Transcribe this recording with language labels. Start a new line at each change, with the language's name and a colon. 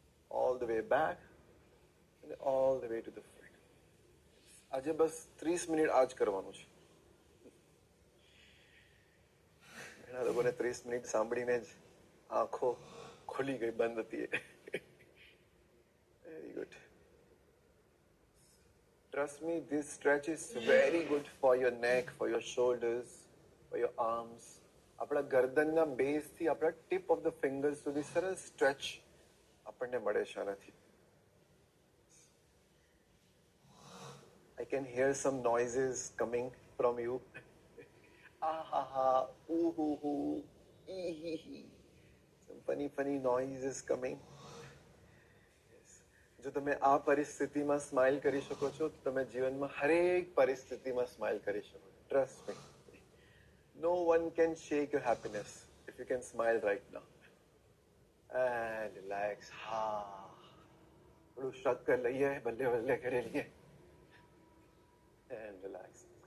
English: All the way back અને all the way to the front.
Gujarati: આજે બસ 30 minute આ જ કરવાનું છે. ઘણા લોકોને 30 મિનિટ સાંભળીને જ આંખો ખુલી ગઈ, બંધ હતી.
English: Very good. Trust me, this stretch is very good for your neck, for your shoulders, for your arms.
Gujarati: આપણા ગરદનના બેઝ થી આપણા
English: tip of the fingers
Gujarati: સુધી સરસ સ્ટ્રેચ આપણને મળે છે આનાથી.
English: I can hear some noises coming from you. Ah, ooh, ooh, ooh, ee, hee, hee. Some funny noises coming.
Gujarati: જો તમે આ પરિસ્થિતિમાં સ્માઇલ કરી શકો છો તો તમે જીવનમાં હરેક પરિસ્થિતિમાં સ્માઇલ કરી શકો છો.
English: Trust me. No one can shake your happiness if you can smile right now. And relax.
Gujarati: હા, થોડું શક્કર લઈએ, બલ્લે કરી લઈએ. And relax.